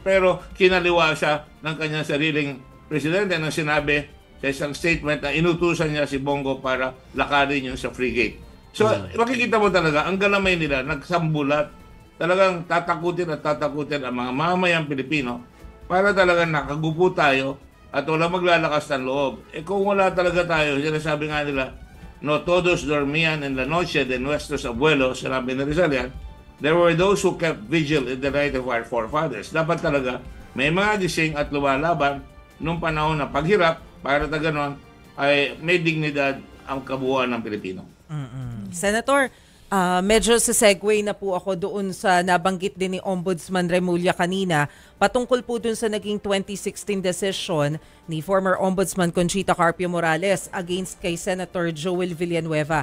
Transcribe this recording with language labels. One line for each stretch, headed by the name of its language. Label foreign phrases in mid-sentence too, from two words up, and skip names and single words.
Filipino: Pero kinaliwa siya ng kanyang sariling presidente nang sinabi sa isang statement na inutusan niya si Bongo para lakarin yung sa frigate. So, makikita mo talaga, ang galamay nila, nagsambulat. Talagang tatakutin at tatakutin ang mga mamamayang Pilipino para talagang nakagupo tayo at wala maglalakas ng loob. Kung wala talaga tayo, sinasabi nga nila,
Spanish: no todos dormían en la noche de nuestros abuelos,
Filipino: sinabi ni Rizal yan,
English: there were those who kept vigil in the night of our forefathers.
Filipino: Dapat talaga, may mga gising at lumalaban nung panahon na paghirap para na gano'n ay may dignidad ang kabuuan ng Pilipino. Senator, medyo sa segue na po ako doon sa nabanggit din ni Ombudsman Remulla kanina patungkol po doon sa naging 2016 decision ni former Ombudsman Conchita Carpio Morales against kay Senator Joel Villanueva.